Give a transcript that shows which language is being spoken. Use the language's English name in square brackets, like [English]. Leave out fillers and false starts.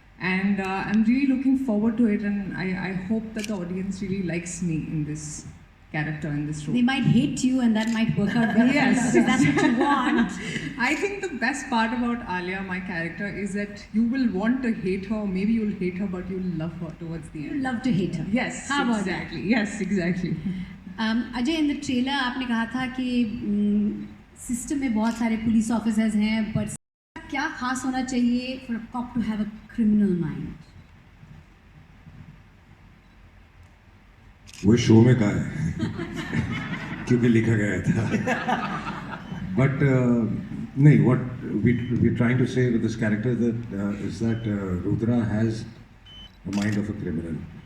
[English] And I'm really looking forward to it, and I hope that the audience really likes me in this character, in this role. They might hate you, and that might work out well. Yes. If that's what you want. I think the best part about Alia, my character, is that you will want to hate her, or maybe you'll hate her, but you'll love her towards the end. Love to hate her. Yes, How about exactly. Yes, exactly. [Hindi] Ajay, [English] in the trailer [Hindi] आपने कहा था कि system में बहुत सारे police officers हैं, पर क्या खास होना चाहिए [English] for a cop to have a criminal mind? [Hindi] वो शो में कहा है क्योंकि लिखा गया था. [English] But नहीं, what we're trying to say with this character is that Rudra has the mind of a criminal.